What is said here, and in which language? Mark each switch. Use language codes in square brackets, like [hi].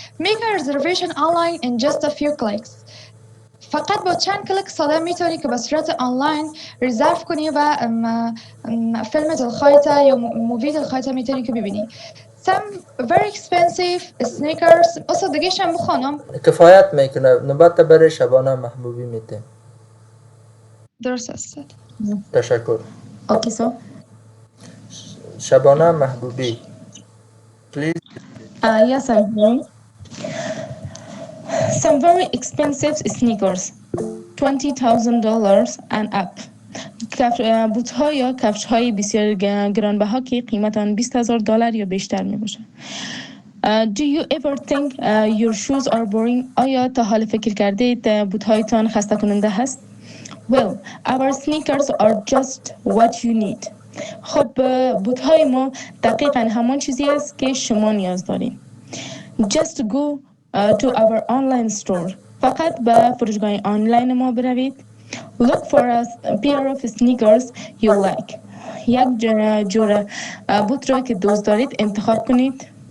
[en] Make a reservation online in just a few clicks. [fa] فقط با چند کلیک ساده میتونی که به صورت آنلاین رزرو کنی و فیلم دلخواهت یا مووی دلخواهت میتونی که ببینی. [en] Some very expensive sneakers. [fa] اصدقیش هم بخونم. کفایت میکنه. نوبت برای شبانه محبوبی میده. درست است. تشکر. [en] Okay, so [fa] شبانه محبوبی. [en] Please. Yes, I'm here. Some very expensive sneakers, $20,000 and up. [fa] بوت ها یا کفش های بسیار گرانبها که قیمت آن $20,000 یا بیشتر می باشد. [en] Do you ever think your shoes are boring? [fa] آیا تا حال فکر کردید بوت هایتان خسته کننده هست؟ [en] Well, our sneakers are just what you need. [fa] خب بوت های ما دقیقاً همان چیزی است که شما نیاز دارید. [en] Just go to our online store. [fa] فقط به فروشگاه آنلاین ما بروید. [en] Look for a pair of sneakers you like. [fa] یک جور بوت را که دوست دارید انتخاب کنید.